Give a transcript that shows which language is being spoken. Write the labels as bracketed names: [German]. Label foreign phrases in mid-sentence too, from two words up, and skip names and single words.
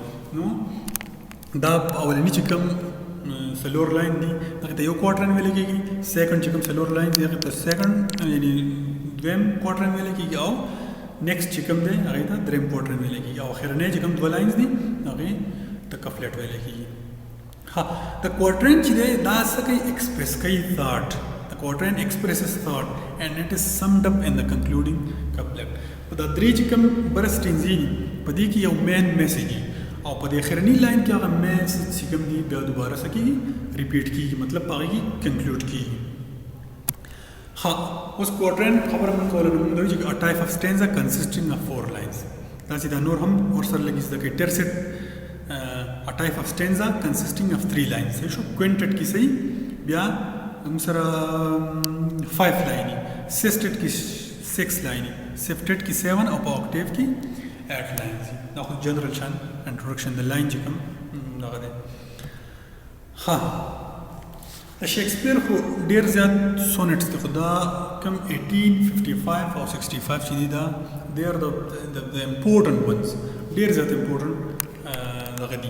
[Pashto] نو دا اولني چې کوم سلور لاین دي هغې ته یو کوارټرین ویل کېږي. سیکنډ چې کوم سلور لاین دي هغې ته سیکنډ یعنې دویم کوارټرین ویل کېږي او نیکسټ چې کوم دی هغې ته دریم کوارټرین ویل کېږي او اخرنی چې کوم دوه لاینز دي هغې ته کپلیټ ویل کېږي. ها د کوارټرین چې دی دا څه کوي ایکسپریس کوي thought. [English] The quatrain expresses thought and it is summed up in the concluding couplet. [Pashto] په دا درې چې کوم برسټینزي دي په دې کې یو [English] main message [Pashto] وي او په دې اخرني لاین کې هغه میسیج چې کوم دي بیا دوباره څه کېږي ریپیټ کېږي مطلب په هغې کې کنکلوډ کېږي. ها اوس کوارټرین خبره موږ کوله نو موږ وایو چې [English] a type of stanza consisting of 4 lines. [Pashto] داسې دا نور هم ورسره لږ زده کوئ. ټرسټ [English] a type of stanza consisting of 3 lines. [Pashto] صحیح شو. کوینټټ کې صحیح بیا موږ سره 5 لاینې، سیسټټ کې 6 لاینې، سیفټټ کې 7 او په اکټیو کې 8 لاینې. دا خو جنرال شان انټروډکشن د لاین چې کوم دغه دی. ها د شیکسپیر خو ډېر زیات سونټس دي خو دا کوم 1855 او 65 چې دي دا [English] these are the important ones [Pashto] ډېر زیات امپورټنټ دغه دي.